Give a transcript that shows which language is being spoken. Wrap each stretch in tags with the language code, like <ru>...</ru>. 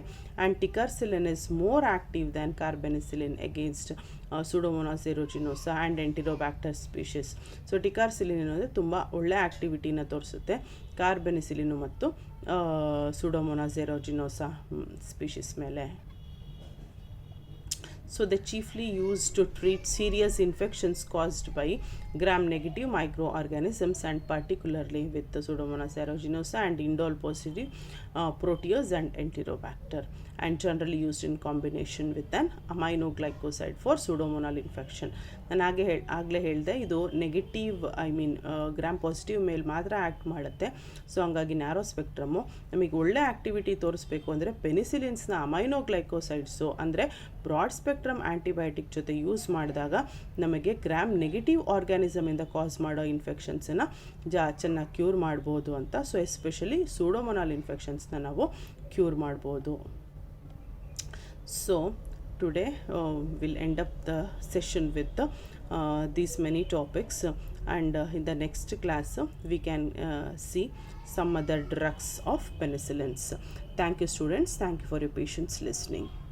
<en>And ticarcillin is more active than carbenicillin against Pseudomonas aeruginosa and Enterobacter species.</en> <kn>So ಟಿಕಾರ್ಸಿಲಿನ್ ಅನ್ನೋದು ತುಂಬ ಒಳ್ಳೆ ಆ್ಯಕ್ಟಿವಿಟಿನ ತೋರಿಸುತ್ತೆ ಕಾರ್ಬೆನಿಸಿಲಿನು ಮತ್ತು ಸುಡೋಮೊನಾಸ್ ಎರೋಜಿನೋಸಾ ಸ್ಪೀಷೀಸ್ ಮೇಲೆ.</kn> <en>So they chiefly used to treat serious infections caused by gram-negative microorganisms and particularly with the Pseudomonas aeruginosa and indole positive protease and enterobacter, and generally used in combination with an aminoglycoside for pseudomonal infection.</en> <kn>ನಾನು ಆಗಲೇ ಹೇಳಿದೆ ಇದು negative gram positive ಮೇಲೆ ಮಾತ್ರ act ಮಾಡುತ್ತೆ. So ಹಂಗಾಗಿ narrow ಸ್ಪೆಕ್ಟ್ರಮ್ಮು ನಮಗೆ ಒಳ್ಳೆ ಆ್ಯಕ್ಟಿವಿಟಿ ತೋರಿಸ್ಬೇಕು ಅಂದರೆ ಪೆನಿಸಿಲಿನ್ಸ್ನ ಅಮೈನೋಗ್ಲೈಕೋಸೈಡ್ಸು ಅಂದರೆ ಬ್ರಾಡ್ ಸ್ಪೆಕ್ಟ್ರಮ್ ಆ್ಯಂಟಿಬಯೋಟಿಕ್ ಜೊತೆ ಯೂಸ್ ಮಾಡಿದಾಗ ನಮಗೆ ಗ್ರಾಮ್ ನೆಗೆಟಿವ್ ಆರ್ಗ್ಯಾನಿಸಮಿಂದ ಕಾಸ್ ಮಾಡೋ ಇನ್ಫೆಕ್ಷನ್ಸನ್ನು ಚೆನ್ನಾಗಿ ಕ್ಯೂರ್ ಮಾಡ್ಬೋದು ಅಂತ. ಸೊ ಎಸ್ಪೆಷಲಿ ಸೂಡೋಮೊನಾಲ್ ಇನ್ಫೆಕ್ಷನ್ಸ್ನ ನಾವು ಕ್ಯೂರ್ ಮಾಡ್ಬೋದು.</kn> <en>So today we'll end up the session with these many topics, and in the next class we can see some other drugs of penicillins. Thank you students, thank you for your patience listening.</en>